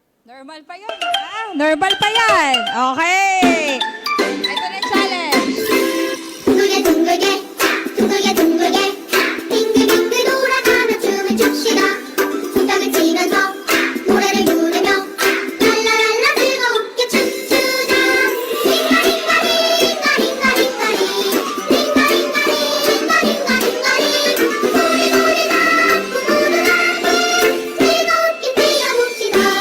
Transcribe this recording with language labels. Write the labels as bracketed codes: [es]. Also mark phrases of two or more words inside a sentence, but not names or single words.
[tl] Normal pa yun, ha? Normal pa yan. Okay. Ito na challenge. [ko] 둥글게 둥글게 둥글게 둥글게 빙글빙글 돌아가며 춤을 춥시다 손뼉을 치면서 노래를 부르며 랄라랄라 즐겁게 춤추자 링가링가링가링가링가링 링가링가링가링가링가링 우리가 부르는 즐겁게 뛰어봅시다